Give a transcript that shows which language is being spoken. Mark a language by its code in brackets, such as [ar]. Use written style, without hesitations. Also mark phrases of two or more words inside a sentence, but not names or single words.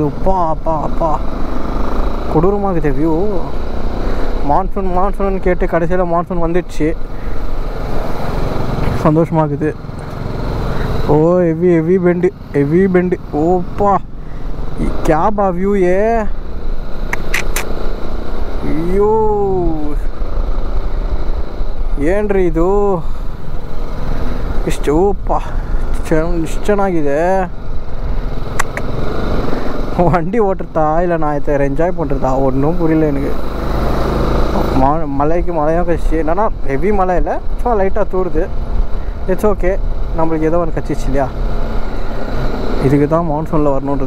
[ta] அப்பா அப்பா அப்பா கொடூரமாகுது வியூ. மான்சூன் கேட்டு கடைசியில் மான்சூன் வந்துடுச்சு, சந்தோஷமாகுது. ஓ ஹெவி பெண்டு ஓப்பா கேபா வியூ ஏ. [kn] ಅಯ್ಯೋ ಏನ್ರಿ ಇದು ಇಷ್ಟು ಇಷ್ಟು ಚೆನ್ನಾಗಿದೆ. [ta] வண்டி ஓட்டுறதா இல்லை நான் இதை என்ஜாய் பண்ணுறதா ஒன்றும் புரியல எனக்கு. மழையும் கழிச்சு என்னன்னா ஹெவி மழை இல்லை, சும்மா லைட்டாக தூருது. [en] it's okay, [ta] நம்மளுக்கு ஏதோ ஒன்று கச்சிச்சு இல்லையா. இதுக்கு தான் மான்சூனில் வரணுன்றது.